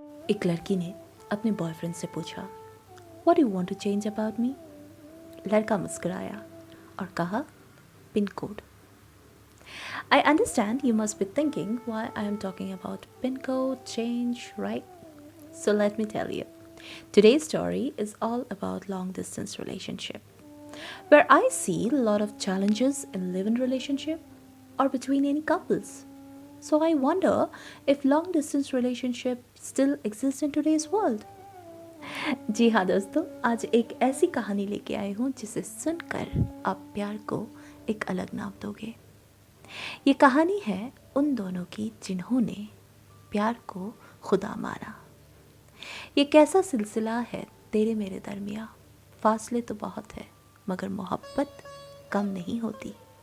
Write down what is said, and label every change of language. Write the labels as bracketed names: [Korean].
[Hindi] एक लड़की ने अपने बॉयफ्रेंड से पूछा, what you want to change about मी? लड़का मुस्कुराया और कहा, pin code. [English] I understand you must be thinking why I am talking about pin code change, right? So let me tell you. Today's story is all about long distance relationship, where I see a lot of challenges in live-in relationship or between any couples. So I wonder if long distance relationship still exists in today's world. [Hindi] जी हाँ दोस्तों, आज एक ऐसी कहानी लेके आई हूँ जिसे सुनकर आप प्यार को एक अलग नाम दोगे। ये कहानी है उन दोनों की जिन्होंने प्यार को खुदा मारा। ये कैसा सिलसिला है तेरे मेरे दरमिया, फासले तो बहुत है मगर मोहब्बत कम नहीं होती।